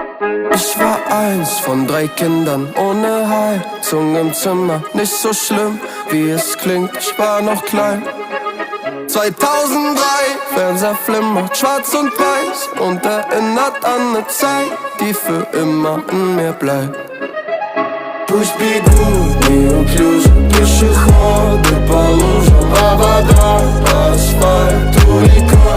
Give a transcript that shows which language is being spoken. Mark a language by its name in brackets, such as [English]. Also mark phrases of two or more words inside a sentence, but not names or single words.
[German] Ich war eins von 3 Kindern ohne Heizung im Zimmer. Nicht so schlimm, wie es klingt, ich war noch klein. 2003, Fernseher flimmert, schwarz und weiß und erinnert an ne Zeit, die für immer in mir bleibt. [Russian] Пусть бегут неуклюже пешеходы по лужам, а вода, асфальт, улетает.